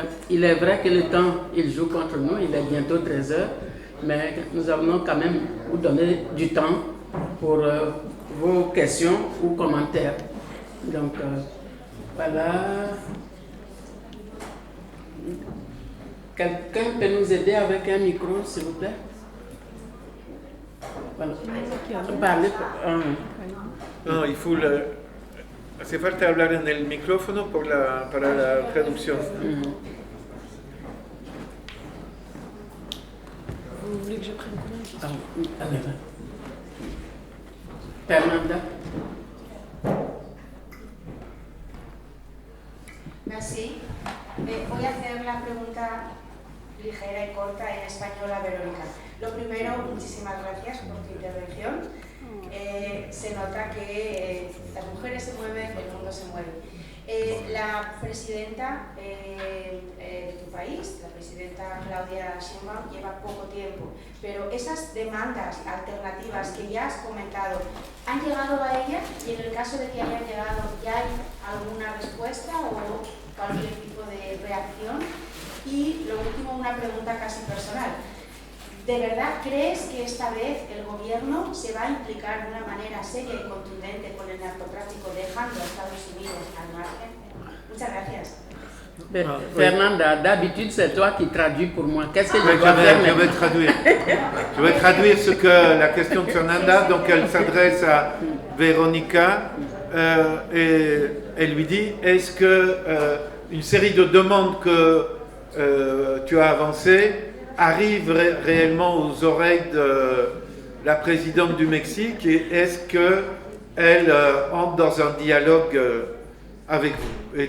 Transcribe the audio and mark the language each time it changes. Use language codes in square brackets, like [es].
[fr] Il est vrai que le temps, il joue contre nous, il est bientôt 13h, mais nous allons quand même vous donner du temps pour vos questions ou commentaires. Donc, voilà. Quelqu'un peut nous aider avec un micro, s'il vous plaît? Voilà. Parler, [es] No, [fr] il faut [es] hace falta hablar en el micrófono para la traducción. [fr] Vous voulez que je prenne combien de questions? allez, Fernanda. Merci. [es] Voy a hacer la pregunta ligera y corta en español a Verónica. Lo primero, muchísimas gracias por tu intervención. Se nota que las mujeres se mueven, el mundo se mueve. La presidenta de tu país, la presidenta Claudia Sheinbaum, lleva poco tiempo, pero esas demandas alternativas que ya has comentado, ¿han llegado a ella? Y en el caso de que hayan llegado, ¿ya hay alguna respuesta o cualquier tipo de reacción? Y lo último, una pregunta casi personal. ¿De verdad crees que esta vez el gobierno se va a implicar de una manera seria y contundente con el narcotráfico, dejando a Estados Unidos al margen? Muchas gracias. [fr] Fernanda, d'habitude c'est toi qui traduis pour moi. Qu'est-ce que je Ouais, dois faire je vais maintenant? traduire. Je vais traduire ce que la question de Fernanda, donc elle s'adresse à Véronica et elle lui dit, est-ce que une série de demandes que tu as avancées arrive réellement aux oreilles de la présidente du Mexique et est-ce qu'elle entre dans un dialogue avec vous?